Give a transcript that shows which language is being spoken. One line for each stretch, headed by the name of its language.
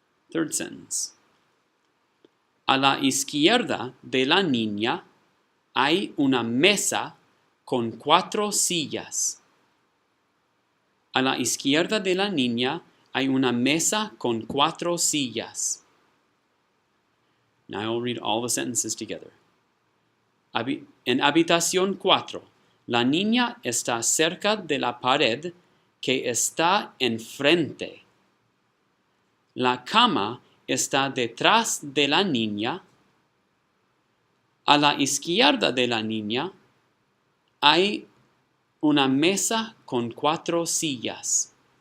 English: Third sentence.
Spanish: A la izquierda de la niña hay una mesa con 4 sillas. A la izquierda de la niña Hay una mesa con 4 sillas.
English: Now I will read all the sentences together.
Spanish: En habitación 4, la niña está cerca de la pared que está enfrente. La cama está detrás de la niña. A la izquierda de la niña hay una mesa con 4 sillas.